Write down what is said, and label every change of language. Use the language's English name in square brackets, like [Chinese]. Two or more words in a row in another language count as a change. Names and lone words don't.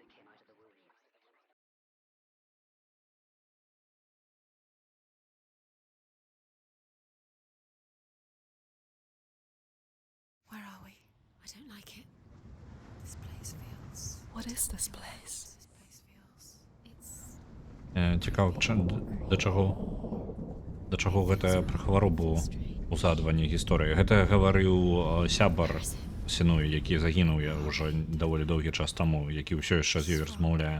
[English] Where are we? I don't like it. This place feels... What is this place? [Belarusian] Цікава, да чаго гэта пра хваробу узадванне гісторыі. Гэта гаварыў сябар Сенуі, які загінуў я ўжо даволі доўгі час таму, які ўсё яшчэ з ёй размаўляе.